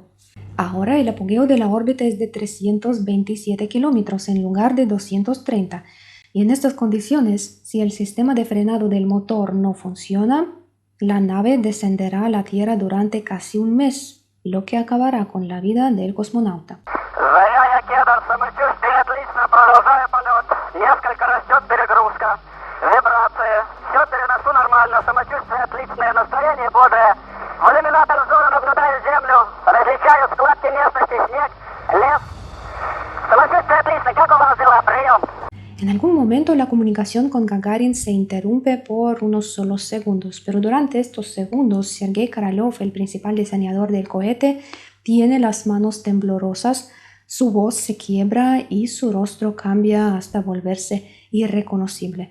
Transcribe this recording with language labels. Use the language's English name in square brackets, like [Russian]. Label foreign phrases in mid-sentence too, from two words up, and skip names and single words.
[Spanish] Ahora el apogeo de la órbita es de 327 kilómetros en lugar de 230. Y en estas condiciones, si el sistema de frenado del motor no funciona, la nave descenderá a la Tierra durante casi un mes, lo que acabará con la vida del cosmonauta. [Russian] Заря, Кедр, самочувствие отлично, продолжаю полет. Несколько растет перегрузка, вибрации. Все переношу нормально, самочувствие отличное, настроение бодрое. В иллюминатор взора наблюдаю землю, различаю складки местности, снег, лес. Самочувствие отлично, как у вас дела? Прием. [Spanish] En algún momento la comunicación con Gagarin se interrumpe por unos solos segundos, pero durante estos segundos Sergei Korolev, el principal diseñador del cohete, tiene las manos temblorosas, su voz se quiebra y su rostro cambia hasta volverse irreconocible.